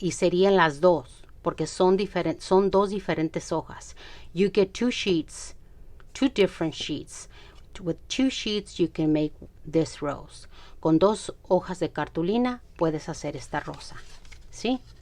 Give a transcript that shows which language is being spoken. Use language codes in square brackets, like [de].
[es] Y serían las dos, porque son 2 diferentes hojas. [en] You get 2 sheets, 2 different sheets. With 2 sheets you can make this rose. [es] con 2 hojas de cartulina puedes hacer esta rosa, ¿sí?